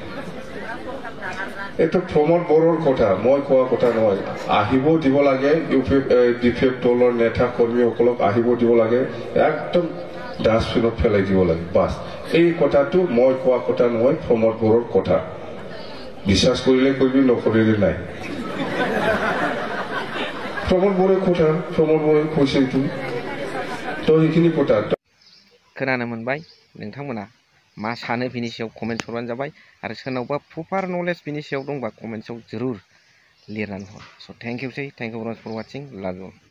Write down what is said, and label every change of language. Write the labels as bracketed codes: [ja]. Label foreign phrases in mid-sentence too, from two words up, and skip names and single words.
[as] এইটো প্ৰমোদ বড়োৰ কথা মই কোৱা কথা নহয় আহিব দিব লাগে ইউ পি ডিফেক্ট দলৰ নেতা কৰ্মীসকলক আহিব দিব লাগে একদম ডাষ্টবিনত পেলাই দিব লাগে বাছ এই কথাটো মই কোৱা কথা নহয় প্ৰমোদ বড়োৰ কথা বিশ্বাস কৰিলে কৰিবি নকৰিলে নাই [brx] प्रमोद बड़े खोथा प्रमोद बड़े खोसेंतु तो इखिनि खोथा खोनानो मोनबाय नोंथांमोना मा सानो बिनि सायाव कमेन्ट हरबानो जाबाय आरो सोरनावबा [en] proper knowledge [brx] बिनि सायाव दंबा कमेन्टआव जरुर लिरनानै हर स [en] thank you for watching love you